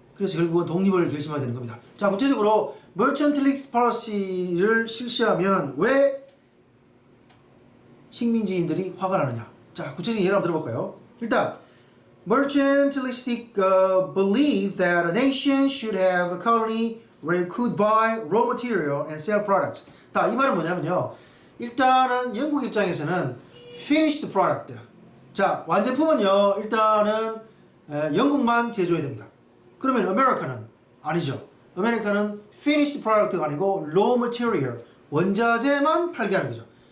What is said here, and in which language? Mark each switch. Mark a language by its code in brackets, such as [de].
[ko] 그래서 결국은 독립을 결심하게 되는 겁니다. 자, 구체적으로 mercantilistic policy를 실시하면 왜 식민지인들이 화가 나느냐. 자, 구체적인 예를 한번 들어볼까요? [en] 일단 mercantilistic believe that a nation should have a colony where it could buy raw material and sell products. [ko] 자, 이 말은 뭐냐면요. 일단은 영국 입장에서는 finished product. 자, 완제품은요. 일단은 영국만 제조해야 됩니다. 그러면 아메리카는 아니죠. 아메리카는 finished product가 아니고 raw material, 원자재만 팔게 하는 거죠.